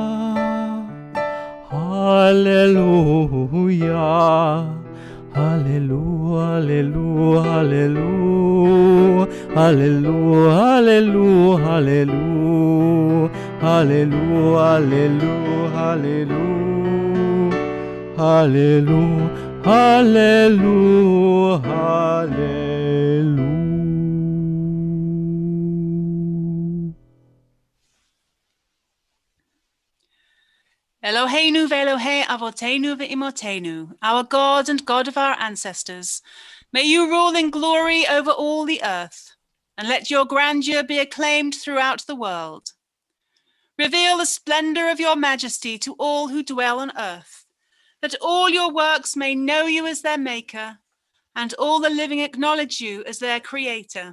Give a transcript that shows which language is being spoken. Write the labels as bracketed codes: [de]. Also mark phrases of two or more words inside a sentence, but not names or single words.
[he] هللويا هللويا هللويا هللويا هللويا هللويا هللويا هللويا Hallelujah, hallelujah. אלוהינו ואלוהי אבותינו ואמותינו, [en] our God and God of our ancestors, may you rule in glory over all the earth, and let your grandeur be acclaimed throughout the world. Reveal the splendor of your majesty to all who dwell on earth, that all your works may know you as their maker, and all the living acknowledge you as their creator.